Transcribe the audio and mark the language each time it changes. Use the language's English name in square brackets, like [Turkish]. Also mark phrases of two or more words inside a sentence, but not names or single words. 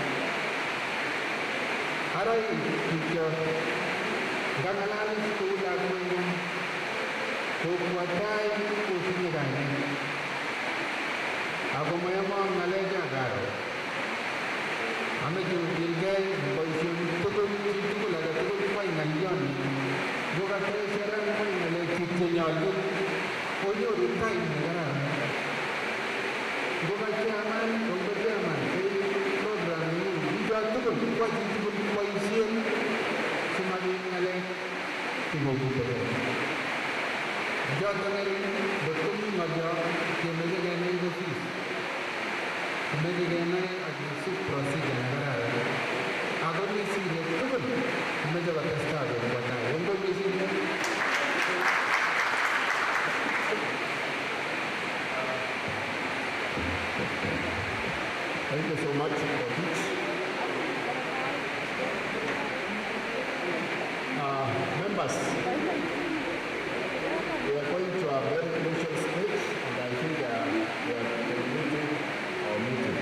[Kalenjin] Ara biikyo ngang'alal kou lakweng'ung Kokwatai kotinye kainet ako mayamo ng'alechakaro. Ameche okilgei boisionik tugul chitugul age tugul kwai ng'alyoni ngokatesheran kwai ng'alekchik chenyolchin konyoru time nekararan. Ngoka [English] chairman program [Kalenjin] bicho tugul kwa chitugul boisien simabit ng'alek chekokutege. Joto ng'ering ngot komi ng'olyo kemeche kenai kosir. Kimeche kenai akisub procedure nekararan. Ako misire tugul kimeche kotestai Kokwatai. Kongoi mising. [English] Thank you so much for this. Members, we are going to a very crucial stage, and I think we are concluding our meeting.